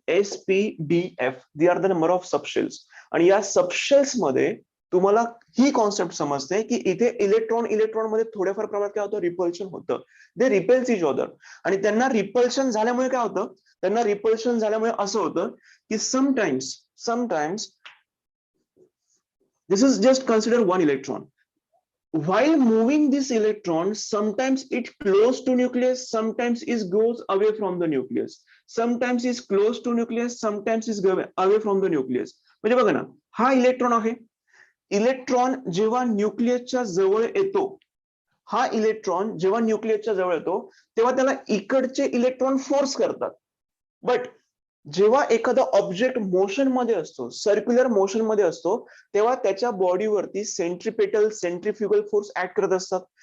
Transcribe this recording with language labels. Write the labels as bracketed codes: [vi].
[mr] SPDF, [en] They are the number of subshells. [mr] आणि या subshells मध्ये तुम्हाला ही कॉन्सेप्ट समजते की इथे इलेक्ट्रॉन मध्ये थोड्याफार प्रमाणात काय होतं, रिपल्शन होतं. [en] They repels each other. [mr] आणि त्यांना रिपल्शन झाल्यामुळे काय होतं? त्यांना रिपल्शन झाल्यामुळे असं होतं की [en] Sometimes this is just consider one electron. While moving this electron, sometimes it close to nucleus, sometimes it goes away from the nucleus. Sometimes is close to nucleus, sometimes is away from the nucleus. [mr] म्हणजे बघा ना, हा electron आहे. Electron जेव्हा न्यूक्लियसच्या जवळ येतो, हा electron जेव्हा न्यूक्लियसच्या जवळ येतो तेव्हा त्याला इकडचे इलेक्ट्रॉन फोर्स करतात. बट जेव्हा एखादा ऑब्जेक्ट मोशन मध्ये असतो, सर्क्युलर मोशन मध्ये असतो, तेव्हा त्याच्या बॉडीवरती सेंट्रिफ्युगल फोर्स ऍक्ट करत असतात.